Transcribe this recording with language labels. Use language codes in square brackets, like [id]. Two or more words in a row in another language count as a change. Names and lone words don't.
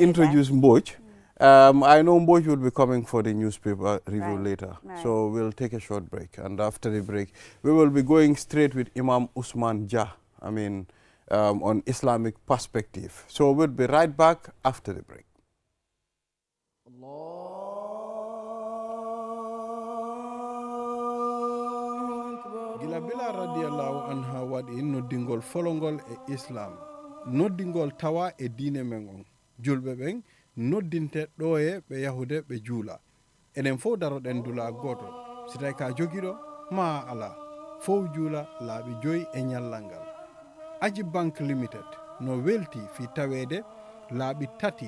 [en] introduce Mboj, I know Mboj will be coming for the newspaper review Right, later. right. So we'll take a short break. And after the break, we will be going straight with Imam Usman Jah, on Islamic perspective. So we'll be right back after the break. [ff] Gilabila [ar] رضي الله عنها [ff] waɗi noddingol folongol e islam noddingol tawa e diine men on julɓe ɓen noddinte ɗo e ɓe yahude ɓe juula enen fof daroɗen dula goto si tawi ka jogiɗo ma ala fof juula laaɓi joyi e ñallal ngal aji banque limited no welti fi tawede laaɓi tati